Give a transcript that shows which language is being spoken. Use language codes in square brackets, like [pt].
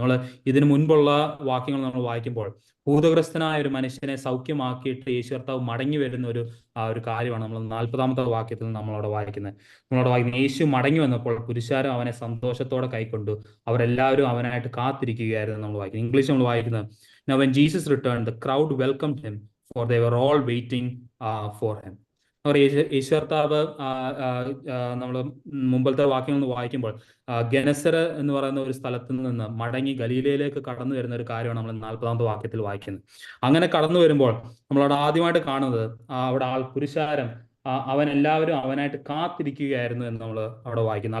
[ml] നമ്മൾ ഇതിനു മുൻപുള്ള വാക്യങ്ങൾ നമ്മൾ വായിക്കുമ്പോൾ ഭൂതഗ്രസ്തനായ ഒരു മനുഷ്യനെ സൗഖ്യമാക്കിയിട്ട് യേശു മടങ്ങി വരുന്ന ഒരു കാര്യമാണ് നമ്മൾ 40-ാമത്തെ വാക്യത്തിൽ നമ്മളവിടെ വായിക്കുന്നത്. യേശു മടങ്ങി വന്നപ്പോൾ പുരുഷാരം അവനെ സന്തോഷത്തോടെ കൈക്കൊണ്ടു. അവരെല്ലാവരും അവനായിട്ട് കാത്തിരിക്കുകയായിരുന്നു നമ്മൾ വായിക്കുന്നത്. ഇംഗ്ലീഷ് നമ്മൾ വായിക്കുന്നത്, [en] Now when Jesus returned, the crowd welcomed him, for they were all waiting for him. [ml] ഈശ്വർത്താവ് നമ്മൾ മുമ്പത്തെ വാക്യങ്ങൾ വായിക്കുമ്പോൾ ഗനസര എന്ന് പറയുന്ന ഒരു സ്ഥലത്ത് നിന്ന് മടങ്ങി ഗലീലയിലേക്ക് കടന്നു വരുന്ന ഒരു കാര്യമാണ് നമ്മൾ 40-ാമത്തെ വാക്യത്തിൽ വായിക്കുന്നത്. അങ്ങനെ കടന്നു വരുമ്പോൾ നമ്മളവിടെ ആദ്യമായിട്ട് കാണുന്നത് അവിടെ പുരുഷാരം അവനെല്ലാവരും അവനായിട്ട് കാത്തിരിക്കുകയായിരുന്നു എന്ന് നമ്മൾ അവിടെ വായിക്കും.